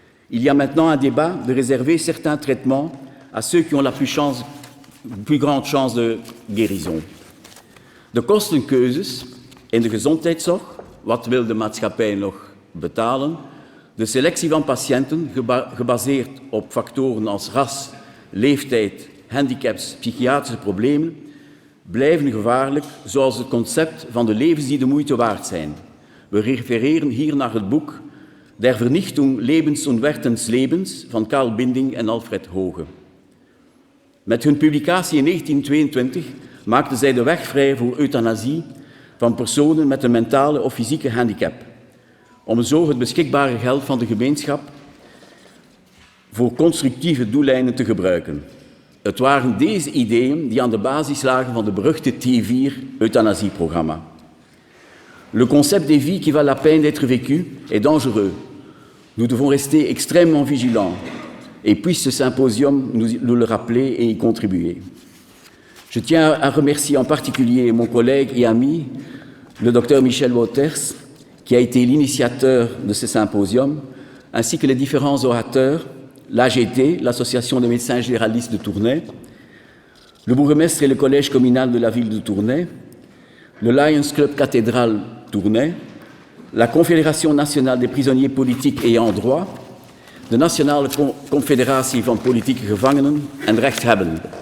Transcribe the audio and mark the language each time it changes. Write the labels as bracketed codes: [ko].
[fr] Il y a maintenant un débat de réserver certains traitements à ceux qui ont la plus grande chance de guérison. [nl] De kostenkeuzes in de gezondheidszorg, wat wil de maatschappij nog betalen? De selectie van patiënten, gebaseerd op factoren als ras, leeftijd, handicaps, psychiatrische problemen, blijven gevaarlijk, zoals het concept van de levens die de moeite waard zijn. We refereren hier naar het boek Der Vernichtung Lebens und Wertens Lebens van Karl Binding en Alfred Hoge. Met hun publicatie in 1922 maakten zij de weg vrij voor euthanasie van personen met een mentale of fysieke handicap, om zo het beschikbare geld van de gemeenschap voor constructieve doeleinden te gebruiken. Het waren deze ideeën die aan de basis lagen van de beruchte T4-euthanasieprogramma. [fr] Le concept des vies qui valent la peine d'être vécues est dangereux. Nous devons rester extrêmement vigilants et puisse ce symposium nous le rappeler et y contribuer. Je tiens à remercier en particulier mon collègue et ami, le docteur Michel Wouters, qui a été l'initiateur de ce symposium, ainsi que les différents orateurs, l'AGT, l'Association des médecins généralistes de Tournai, le bourgmestre et le collège communal de la ville de Tournai, le Lions Club Cathédrale Tournai, la Confédération nationale des prisonniers politiques ayant droit, de Nationale Confederatie van Politieke Gevangenen en Rechthebbenden,